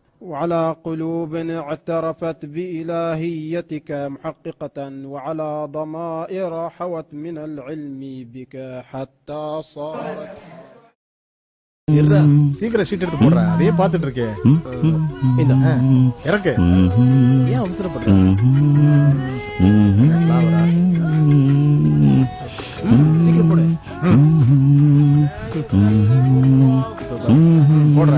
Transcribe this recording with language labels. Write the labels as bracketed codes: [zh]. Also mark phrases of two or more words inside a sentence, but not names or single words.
[ar] وعلى قلوب اعترفت بإلهيتك محققة وعلى ضمائر حوت من العلم بك حتى صارت. [ta] சீக்கிரம் சீட் எடுத்து போடுற, அதே பார்த்துட்டு இருக்கேன். இறக்கு. ஏன் அவசரப்படுற? சீக்கிரம் போடு. போடுற.